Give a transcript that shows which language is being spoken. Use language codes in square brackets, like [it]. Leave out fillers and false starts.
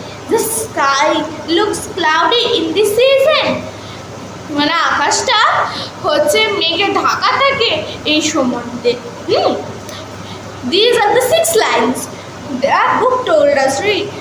[en] The sky looks cloudy in this season. [bn] মানে আকাশটা হচ্ছে মেঘে ঢাকা থাকে এই সময়তে। [en] These are the 6 lines the book told us to read.